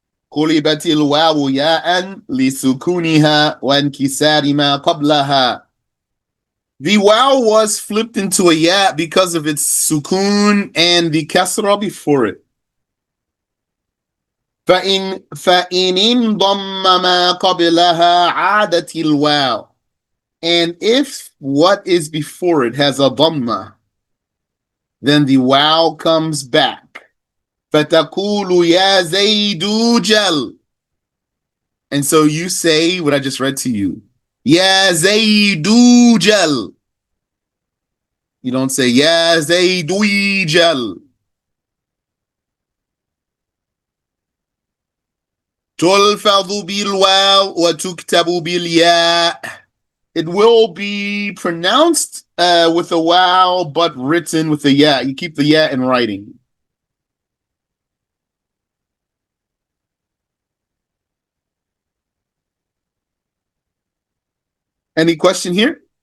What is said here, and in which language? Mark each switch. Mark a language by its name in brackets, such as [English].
[Arabic] قلبت الواو ياء لسكونها وانكسار ما قبلها. [English] The wow was flipped into a ya because of its sukun and the kasra before it. [Arabic] فإن انضم ما قبلها عادت الواو. [English] And if what is before it has a dhamma, then the wow comes back. [Arabic] فتقول يا زيد جل. [English] And so you say what I just read to you. [Arabic] يا زيد جل. [English] You don't say [Arabic] يا زيد جل. تلفظ بالواو وتكتب بالياء. [English] It will be pronounced with a wow, but written with a ya. You keep the ya in writing. Any question here?